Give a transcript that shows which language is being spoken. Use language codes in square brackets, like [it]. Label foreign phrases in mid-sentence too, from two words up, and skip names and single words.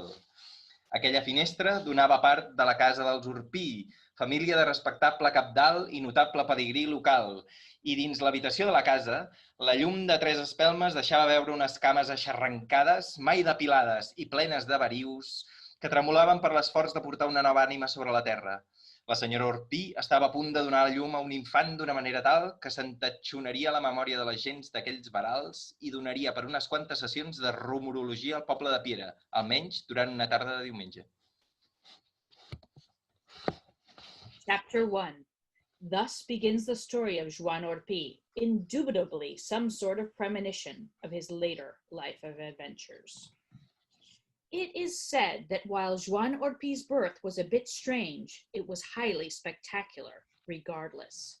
[ca] Aquella finestra donava part de la casa dels Orpí, família de respectable cabdal i notable pedigrí local, i dins l'habitació de la casa, la llum de 3 espelmes deixava veure unes cames aixarrancades, mai depilades i plenes de verius, que tremolaven per l'esforç de portar una nova ànima sobre la terra. La senyora Orpí estava a punt de donar a llum a un infant d'una manera tal que s'entatxonaria la memòria de les gents d'aquells verals i donaria per unes quantes sessions de rumorologia al poble de Piera, almenys durant una tarda de diumenge. [en] Chapter 1. Thus begins the story of Joan Orpí, indubitably some sort of premonition of his later life of adventures. It is said that while Joan Orpí's birth was a bit strange, it was highly spectacular, regardless.